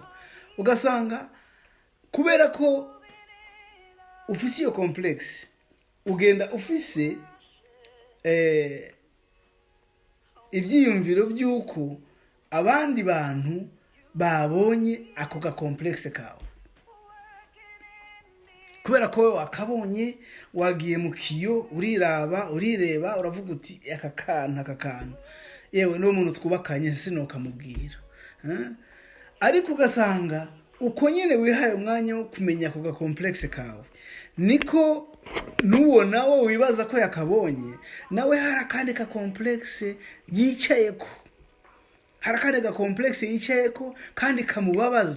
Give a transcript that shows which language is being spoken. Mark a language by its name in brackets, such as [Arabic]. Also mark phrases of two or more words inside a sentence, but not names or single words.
[Rundi] Ugasanga kubera ko ufise iyo complexe, ugenda ufise ivyiyumviro by'uko abandi bantu babonye ako ga complexe kawe. kubera ko wowe wakabonye wagiye mu kiyo urireba uravuga uti aka kantu yewe n'uwo muntu twubakanye sinokamubwira. Ariko ugasanga uko nyine wihaye umwanya wo kumenya ako gakomplexe kawe niko n'uwo nawe wibaza ko yakabonye nawe hari akandi gakomplexe yicayeko, hari akandi gakomplexe yicayeko kandi kamubabaza.